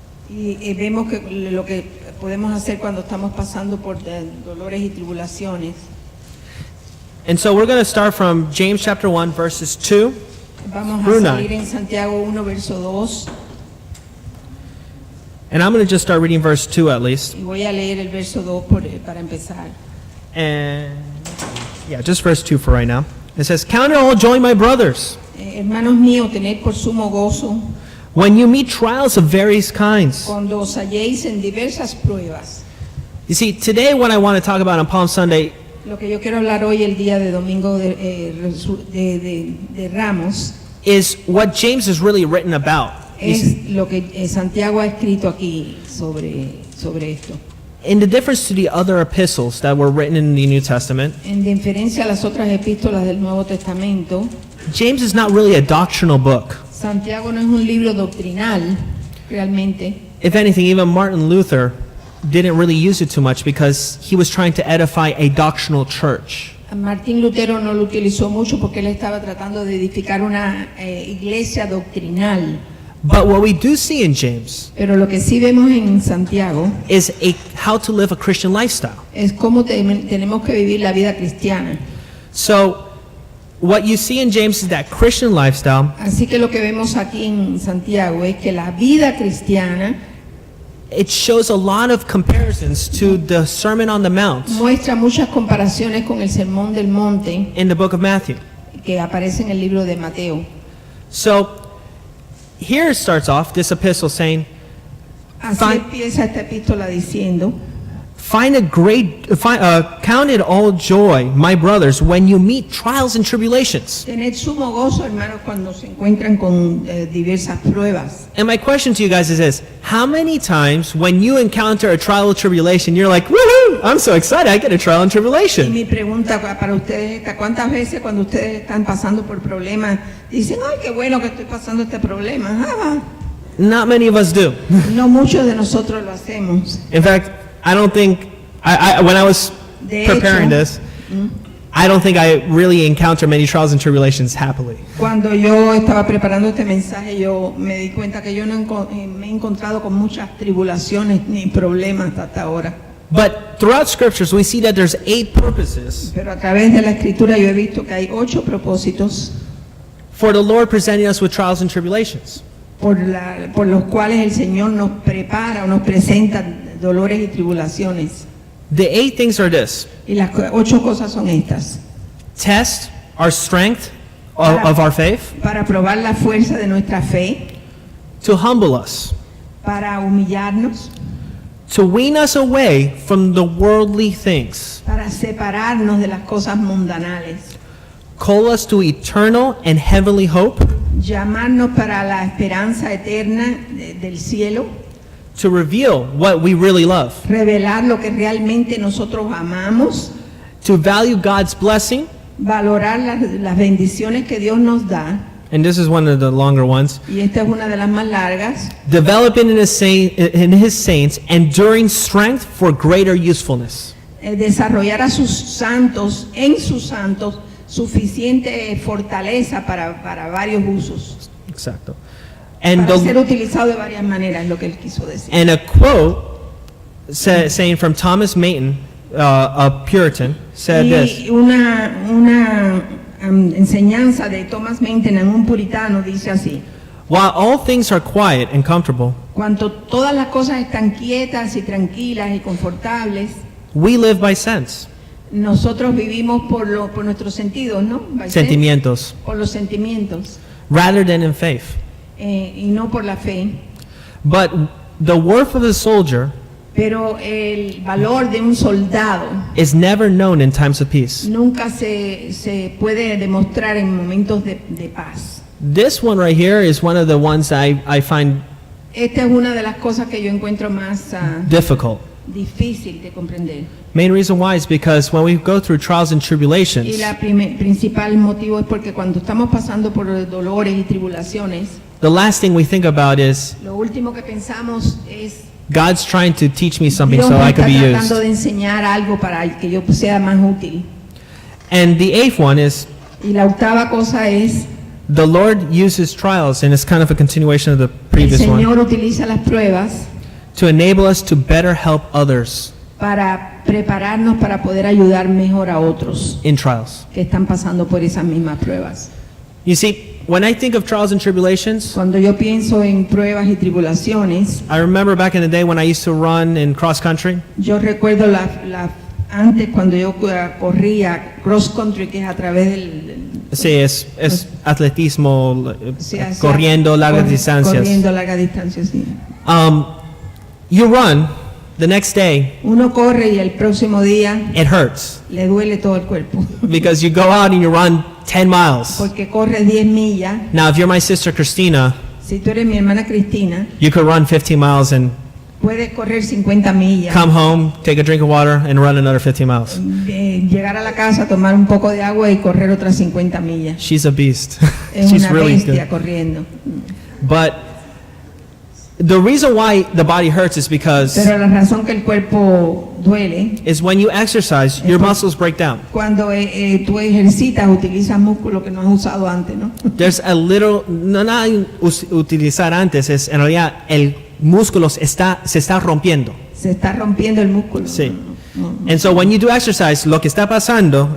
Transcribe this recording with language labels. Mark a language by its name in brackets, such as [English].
[Spanish] y vemos que lo que podemos hacer cuando estamos pasando por dolores y tribulaciones. [English] And so we're going to start from James chapter 1, verses 2. [Spanish] Vamos a [English] Through [Spanish] salir [English] 9. [Spanish] en Santiago 1, verso 2, [English] And I'm going to just start reading verse 2 at least. [Spanish] y voy a leer el verso 2 para empezar. [English] And yeah, just verse 2 for right now. It says, Count it all joy, my brothers, [Spanish] Hermanos míos, tened por sumo gozo [English] when you meet trials of various kinds. [Spanish] cuando os halléis en diversas pruebas. [English] You see, today what I want to talk about on Palm Sunday [Spanish] Lo que yo quiero hablar hoy, el día de Domingo de Ramos, [English] is what James has really written about. [Spanish] es lo que Santiago ha escrito aquí sobre esto. [English] In the difference to the other epistles that were written in the New Testament, [Spanish] En diferencia a las otras epístolas del Nuevo Testamento, [English] James is not really a doctrinal book. [Spanish] Santiago no es un libro doctrinal, realmente. [English] If anything, even Martin Luther didn't really use it too much because he was trying to edify a doctrinal church. [Spanish] Martín Lutero no lo utilizó mucho porque él estaba tratando de edificar una iglesia doctrinal. [English] But what we do see in James [Spanish] Pero lo que sí vemos en Santiago [English] is how to live a Christian lifestyle. [Spanish] es cómo tenemos que vivir la vida cristiana. [English] So what you see in James is that Christian lifestyle. [Spanish] Así que lo que vemos aquí en Santiago es que la vida cristiana [English] It shows a lot of comparisons to the Sermon on the Mount [Spanish] muestra muchas comparaciones con el Sermón del Monte [English] in the book of Matthew. [Spanish] que aparece en el libro de Mateo. [English] So here it starts off this epistle saying, [Spanish] Así [English] Fine. [Spanish] empieza esta epístola diciendo, [English] count it all joy, my brothers, when you meet trials and tribulations. [Spanish] tened sumo gozo, hermanos, cuando se encuentran con diversas pruebas. [English] And my question to you guys is this: how many times when you encounter a trial or tribulation, you're like, woohoo, I'm so excited, I get a trial and [Spanish] Y [English] tribulation? [Spanish] mi pregunta para ustedes es esta: ¿cuántas veces cuando ustedes están pasando por problemas dicen, ay, qué bueno que estoy pasando este problema? Ah, [English] Not many of us do. [Spanish] no muchos de nosotros lo hacemos. [English] In fact, I don't think, when I was [Spanish] De [English] preparing [Spanish] hecho, [English] this, I don't think I really encounter many trials and tribulations happily. [Spanish] Cuando yo estaba preparando este mensaje, yo me di cuenta que yo no me he encontrado con muchas tribulaciones ni problemas hasta ahora. [English] But throughout scriptures, we see that there's 8 purposes [Spanish] Pero a través de la escritura yo he visto que hay 8 propósitos [English] for the Lord presenting us with trials and tribulations. [Spanish] por los cuales el Señor nos prepara o nos presenta dolores y tribulaciones. [English] The 8 things are this: [Spanish] Y las 8 cosas son estas: [English] test our strength of our faith, [Spanish] para probar la fuerza de nuestra fe, [English] to humble us, [Spanish] para humillarnos, [English] to wean us away from the worldly things, [Spanish] para separarnos de las cosas mundanales, [English] call us to eternal and heavenly hope, [Spanish] llamarnos para la esperanza eterna del cielo, [English] to reveal what we really love, [Spanish] revelar lo que realmente nosotros amamos, [English] to value God's blessing, [Spanish] valorar las bendiciones que Dios nos da, [English] and this is one of the longer ones, [Spanish] y esta es una de las más largas, [English] developing in his saints enduring strength for greater usefulness. [Spanish] Desarrollar a sus santos, en sus santos, suficiente fortaleza para varios usos, Exacto. And para ser [English] the, [Spanish] utilizado de varias maneras, es lo que él quiso decir. [English] and a quote saying from Thomas Mayton, a Puritan, said this: [Spanish] Y una enseñanza de Thomas Maintenon, un puritano, dice así: [English] while all things are quiet and comfortable, [Spanish] cuando todas las cosas están quietas y tranquilas y confortables, [English] we live by sense, [Spanish] nosotros vivimos por nuestros sentidos, ¿no? [English] By sense, [Spanish] sentimientos, por los sentimientos, [English] rather than in faith. [Spanish] y no por la fe. [English] But the worth of a soldier [Spanish] Pero el valor de un soldado [English] is never known in times of peace. [Spanish] nunca se puede demostrar en momentos de paz. [English] This one right here is one of the ones I find [Spanish] Esta es una de las cosas que yo encuentro más [English] difficult. [Spanish] difícil de comprender. [English] Main reason why is because when we go through trials and [Spanish] Y [English] tribulations, [Spanish] la principal motivo es porque cuando estamos pasando por dolores y tribulaciones, [English] the last thing we think about is [Spanish] lo último que pensamos es [English] God's trying to teach me something [Spanish] Dios [English] so [Spanish] me [English] I could [Spanish] está [English] be [Spanish] tratando [English] used. [Spanish] de enseñar algo para que yo sea más útil. [English] And the 8th one is [Spanish] Y la octava cosa es, [English] the Lord uses trials, and it's kind of a continuation of the [Spanish] el [English] previous one, [Spanish] Señor utiliza las pruebas [English] to enable us to better help others [Spanish] para prepararnos para poder ayudar mejor a otros [English] in trials. [Spanish] que están pasando por esas mismas pruebas. [English] You see, when I think of trials and tribulations, [Spanish] Cuando yo pienso en pruebas y tribulaciones, [English] I remember back in the day when I used to run in cross country. [Spanish] yo recuerdo antes cuando yo corría cross country, que es a través del Sí, es atletismo, se hacía- corriendo largas distancias. Corriendo largas distancias, sí. [English] You run, the next day, [Spanish] Uno corre y el próximo día [English] it hurts [Spanish] le duele todo el cuerpo, [English] because you go out and you run 10 miles. [Spanish] porque corre 10 millas. [English] Now, if you're my sister Christina, [Spanish] Si tú eres mi hermana Cristina, [English] you could run 15 miles and [Spanish] puedes correr 50 millas, [English] come home, take a drink of water, and run another 15 miles. [Spanish] Llegar a la casa, tomar un poco de agua y correr otras 50 millas. [English] She's a beast. [Spanish] Es [English] She's [Spanish] una [English] really [Spanish] bestia [English] good. [Spanish] corriendo. [English] But The reason why the body hurts is because [Spanish] Pero la razón que el cuerpo duele [English] is when you exercise, your muscles break down. [Spanish] cuando tú ejercitas, utilizas músculos que no has usado antes, ¿no? [English] There's a little, [Spanish] no nada utilizar antes, es en realidad el músculo se está rompiendo. Se está rompiendo el músculo. Sí. No. [English] And so when you do exercise, [Spanish] lo que está pasando,